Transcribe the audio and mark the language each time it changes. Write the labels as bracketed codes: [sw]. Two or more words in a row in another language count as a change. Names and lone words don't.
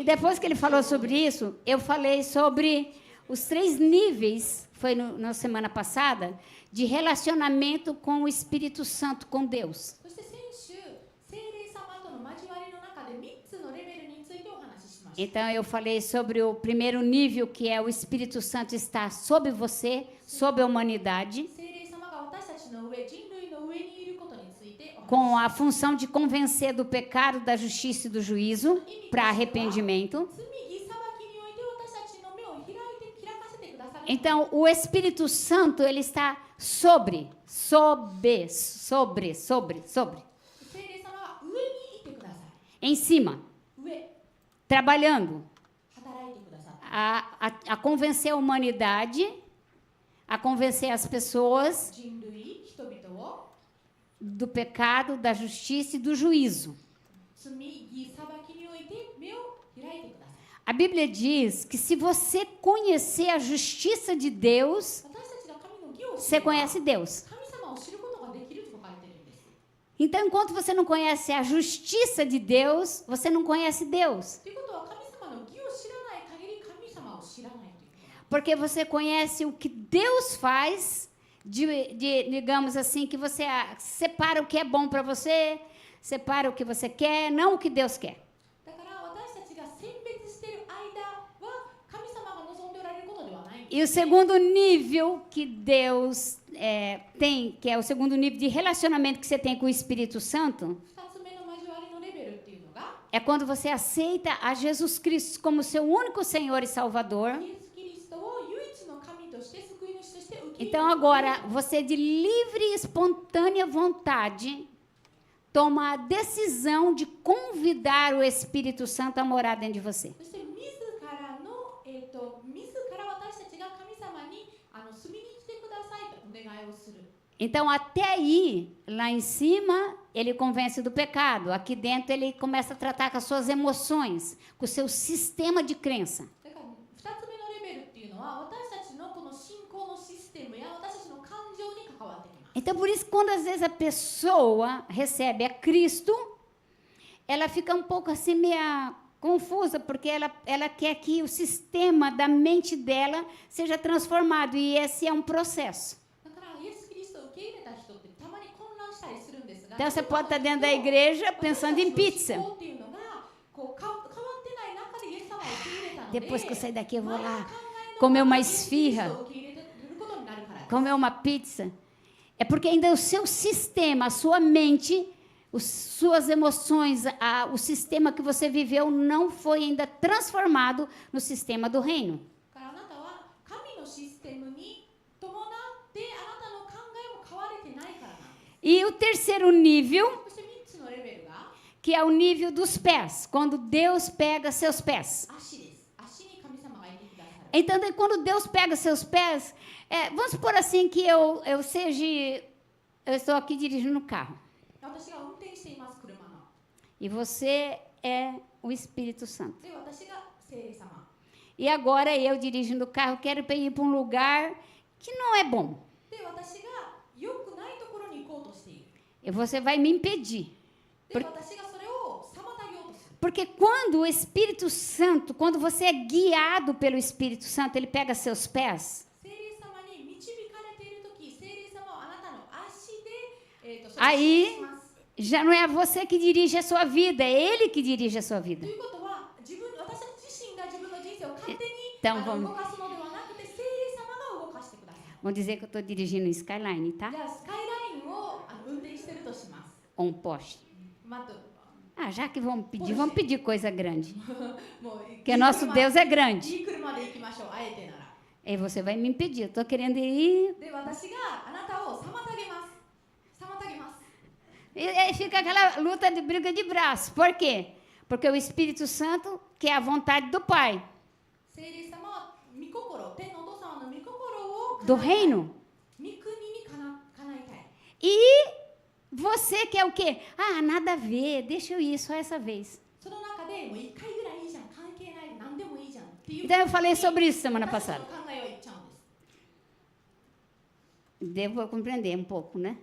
[pt] E depois que ele falou sobre isso, eu falei sobre os 3 níveis, foi na semana passada, de relacionamento com o Espírito Santo, com Deus. [ja] そして先週、聖霊様との交わりの中で3つのレベルについてお話ししました。 [pt] Então, eu falei sobre o primeiro nível, que é o Espírito Santo estar sobre você, sobre a humanidade, [ja] 聖霊様が私たちの上、人類の上にいることについてお話し [pt] com a função de convencer do pecado, da justiça e do juízo, para arrependimento. [ja] 罪義裁きにおいて私たちの目を開かせてくださる。 [pt] Então, o Espírito Santo, ele está sobre. [ja] 聖霊様は上にいてくださ [pt] Em cima, [ja] い。上、 [pt] trabalhando [ja] 働いてください。 [pt] a convencer a humanidade, a convencer as pessoas [ja] 人類、人々を [pt] do pecado, da justiça e do juízo. [ja] 罪義裁きにおいて目を開いてください。 [pt] A Bíblia diz que se você conhecer a justiça de Deus, [ja] 私たちが神の義を知 [pt] você [ja] れば [pt] conhece Deus. [ja] 神様を知ることができると書かれているんです。 [pt] Então, enquanto você não conhece a justiça de Deus, você não conhece Deus. [ja] ということは神様の義を知らない限り神様を知らないということなんです。 [pt] Porque você conhece o que Deus faz, digamos assim, que você separa o que é bom para você, separa o que você quer, não o que Deus quer. [ja] だから私たちが選別している間は神様が望んでおられることではないんです。 [pt] E o segundo nível que Deus tem, que é o segundo nível de relacionamento que você tem com o Espírito Santo, [ja] 2 つ目の交わりのレベルっていうのが [pt] é quando você aceita a Jesus Cristo como seu único Senhor e Salvador. [ja] イエス・キリストを唯一の神として救い主として受け入れ [pt] Então, agora, você de livre e espontânea vontade toma a decisão de convidar o Espírito Santo a morar dentro de você. [ja] そして自らの、自ら私たちが神様に住みに来てくださいとお願いをする。 [pt] Então, até aí, lá em cima, ele convence do pecado. Aqui dentro, ele começa a tratar com as suas emoções, com o seu sistema de crença. [ja] だから2つ目のレベルっていうのは私たちのこの信仰のシステムや私たちの感情に関わってきます。 [pt] Então, por isso, quando às vezes a pessoa recebe a Cristo, ela fica um pouco assim, meia confusa, porque ela quer que o sistema da mente dela seja transformado, e esse é um processo. [ja] だからイ受け入れた人ってたまに混乱したりするんですが、 [pt] Então você pode estar dentro da igreja pensando em pizza. [ja] 思考っていうのがこう変わってない中でイエス様を受け入れたので、 [pt] Depois que eu sair daqui, eu vou [ja] 前の [pt] lá [ja] 考えの [pt] comer uma [ja] イエス・キリスト [pt] esfirra, [ja] を受け入れることになるからです。 [pt] comer uma pizza. É porque ainda o seu sistema, a sua mente, suas emoções, o sistema que você viveu não foi ainda transformado no sistema do reino. [ja] だからあなたは神のシステムに伴ってあなたの考えも変われてないからなんです。 [pt] E o terceiro nível, [ja] そして3つのレベルが [pt] que é o nível dos pés, quando Deus pega seus pés. [ja] 足です。足に神様がいてくださる。 [pt] Então, daí, quando Deus pega seus pés, vamos supor assim que eu estou aqui dirigindo o carro. [ja] 私が運転しています、車の。 [pt] E você é o Espírito Santo. [ja] で、私が聖霊様。 [pt] E agora eu dirigindo o carro, quero ir para um lugar que não é bom. [ja] で、私が良くないところに行こうとしている。 [pt] E você vai me impedir. [ja] で、私がそれを妨げようとする。 [pt] Porque quando o Espírito Santo, quando você é guiado pelo Espírito Santo, ele pega seus pés. [ja] 聖霊様に導かれているとき、聖霊様はあなたの足で、それを [pt] Aí [ja] 示します。 [pt] já não é você que dirige a sua vida, é ele que dirige a sua [ja] と [pt] vida. [ja] いうことは、私たち自身が自分の人生を勝手に [pt] Então vamos, [ja] 動かすのではなくて、聖霊様が動かしてください。 [pt] vamos dizer que eu estou dirigindo um Skyline, tá? [ja] じゃあ、スカイラインを運転してるとします。 [pt] Ou um Porsche. [ja] まあ、 [pt] Já que vamos pedir coisa grande. [ja] もう [pt] Porque nosso Deus é grande. [ja] いい車で行きましょう、あえてなら。 [pt] Aí você vai me impedir. Eu estou querendo ir. [ja] で、私があなたを妨げます。妨げます。 [pt] E aí fica aquela luta de briga de braço. Por quê? Porque o Espírito Santo quer a vontade do Pai, [ja] 聖霊様は御心、天のお父様の御心を [pt] do reino. [ja] 御国に叶えたい。 [pt] E você quer o quê? Nada a ver. Deixa eu ir só essa vez. [ja] その中でもう1回ぐらいいいじゃん、関係ない、何でもいいじゃんっていう。 [pt] Então eu falei sobre isso semana [ja] 私たち [pt] passada. [ja] の考えを言っちゃうんです。 [pt] Devo compreender um pouco, né?